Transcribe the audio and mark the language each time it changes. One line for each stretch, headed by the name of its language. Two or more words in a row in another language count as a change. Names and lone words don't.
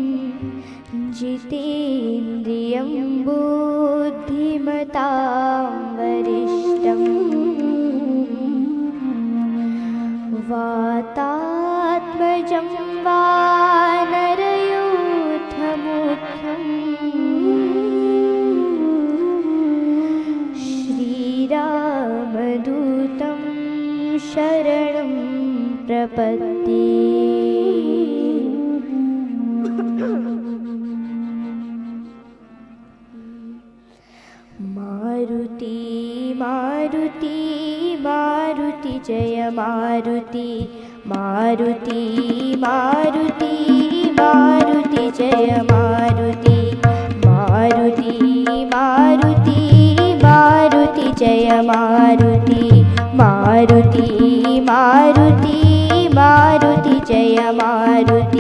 Sanskrit: जितेन्द्रियं बुद्धिमतां वरिष्ठं वातात्मजं वानरयूथमुख्यं श्रीरामदूतं शरणं प्रपद्ये। मारुति मारुति मारुति जय मारुति मारुति मारुति मारुति जय मारुति मारुति मारुति मारुति जय मारुति मारुति मारुति मारुति जय मारुति